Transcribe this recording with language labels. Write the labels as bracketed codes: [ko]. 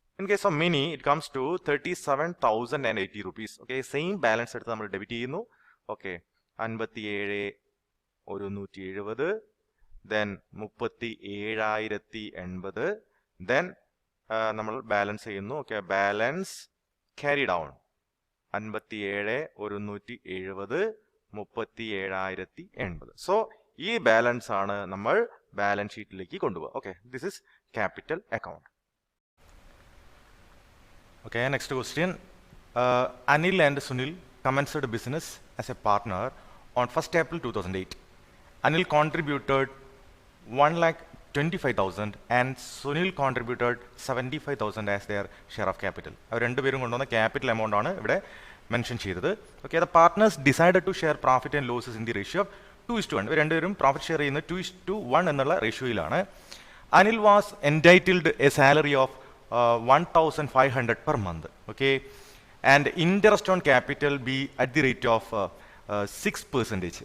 [en] In case of Mini, it comes to 37,080 rupees. [ml] Okay, same balance എടുത്ത് നമ്മൾ debit ചെയ്യുന്നു. Okay, 57,170, then 37,080, then നമ്മൾ balance ചെയ്യുന്നു. Okay, balance carry down 57,170 37,080. So ഈ balance ആണ് നമ്മൾ ബാലൻസ് ഷീറ്റിലേക്ക് കൊണ്ടുപോകുക. [en] Okay, this is capital account. Okay, next question. Anil and Sunil commenced business as a partner on 1st April 2008. Anil contributed 1,25,000 and Sunil contributed 75,000 as their share of capital. [ml] അവർ രണ്ടുപേരും കൊണ്ടുവന്ന capital amount ആണ് ഇവിടെ mention ചെയ്തത്. [en] Okay, the partners decided to share profit and losses in the ratio of 2:1. [ml] ഇവർ രണ്ടുപേരും profit share ചെയ്യുന്നത് 2:1 എന്നുള്ള റേഷ്യോയിലാണ്. [en] Anil was entitled a salary of 1,500 per month. Okay, and interest on capital be at the rate of 6%.